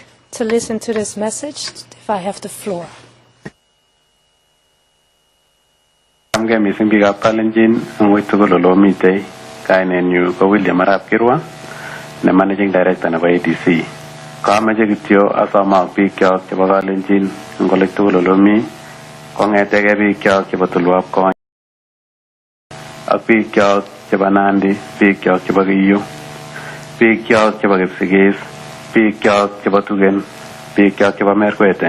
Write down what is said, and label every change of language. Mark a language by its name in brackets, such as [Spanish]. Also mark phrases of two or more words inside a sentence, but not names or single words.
[English] to listen to this message if I have the floor. [Kalenjin] Amge mising bigap Kalenjin ngoi tugul lo mitei kainen yu ko William Arap Kirwa ne [English] managing director [Kalenjin] nebo ICC. Kamache kityo asoma biik kyok chebo Kalenjin ngole tugul lo mi kongetege biik kyok chebo Tulwap Kony ak biik kyok chebo Nandi, biik kyok chebo Kiyu, biik kyok chebo Kipsigis, biik kyok chebo Tugen, biik kyok chebo Merkwete.